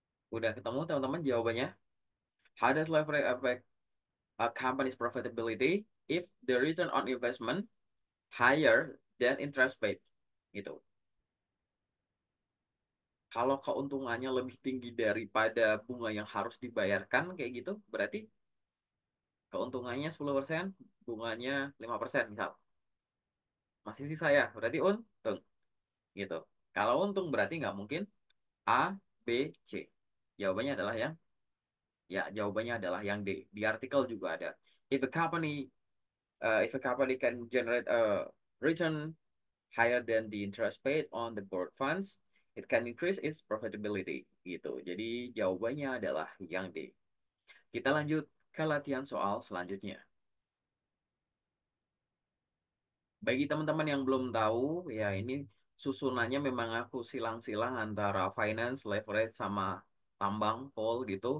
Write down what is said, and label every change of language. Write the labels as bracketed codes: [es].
[id] Udah ketemu teman-teman jawabannya? [en] How does leverage affect a company's profitability if the return on investment higher than interest rate? [id] Gitu. Kalau keuntungannya lebih tinggi daripada bunga yang harus dibayarkan kayak gitu, berarti keuntungannya 10%, bunganya 5% misal. Masih sisa ya, berarti untung gitu. Kalau untung berarti nggak mungkin A, B, C. Jawabannya adalah jawabannya adalah yang D. Di artikel juga ada. [en] If a company if a company can generate a return higher than the interest paid on the board funds, it can increase its profitability gitu. [id] Jadi jawabannya adalah yang D. Kita lanjut ke latihan soal selanjutnya. Bagi teman-teman yang belum tahu, ya ini susunannya memang aku silang-silang antara finance, leverage, sama tambang, coal gitu.